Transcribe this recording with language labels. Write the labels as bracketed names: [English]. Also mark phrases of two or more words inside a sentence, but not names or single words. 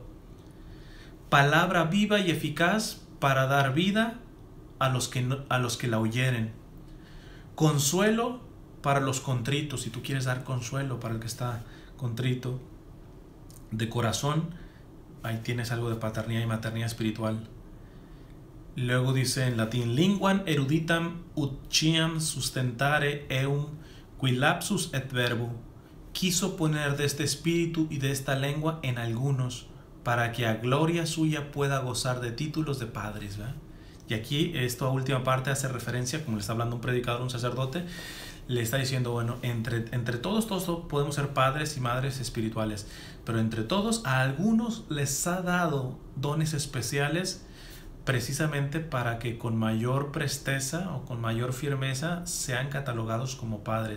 [Spanish] Palabra viva y eficaz para dar vida a los que la oyeren. Consuelo para los contritos, si tú quieres dar consuelo para el que está contrito de corazón, ahí tienes algo de paternidad y maternidad espiritual. Luego dice en latín: [Latin] linguam eruditam ut ciam sustentare eum qui lapsus et verbo. [Spanish] Quiso poner de este espíritu y de esta lengua en algunos, para que a gloria suya pueda gozar de títulos de padres, ¿verdad? Y aquí esta última parte hace referencia, como le está hablando un predicador, un sacerdote, le está diciendo, bueno, entre todos podemos ser padres y madres espirituales, pero entre todos a algunos les ha dado dones especiales precisamente para que con mayor presteza o con mayor firmeza sean catalogados como padres.